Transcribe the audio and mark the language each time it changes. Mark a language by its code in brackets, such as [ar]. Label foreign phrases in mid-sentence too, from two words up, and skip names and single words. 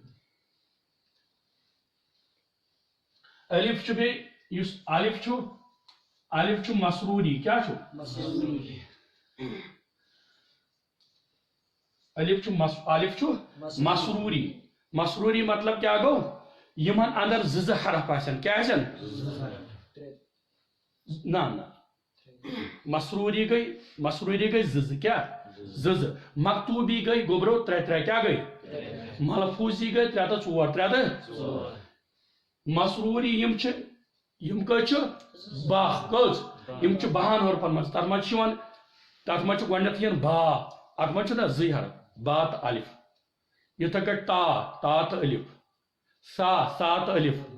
[ks] الف چھُ بیٚیہِ یُس الف چھُ مسروری کیا چھُ الف چھُ مسروری مطلب کیا گو یمن اندر زٕ حرف آسن کیا آسن نہ مسروری گئی زٕ کیا زٕ مکتوبی گئی گوبرو ترے کیا گئی ملفوظی گئی ترے تو مسروری یم کٔژ چھِ باہ کٔژ یم چھِ باہن حرفن منٛز تتھ منٛز چھِ یِوان تتھ منٛز چھُ گۄڈنیتھ یِوان با اتھ منٛز چھُ نا زٕے حرف با تہٕ الف یِتھے کٔٹھۍ تا تہٕ الف سا تہٕ الف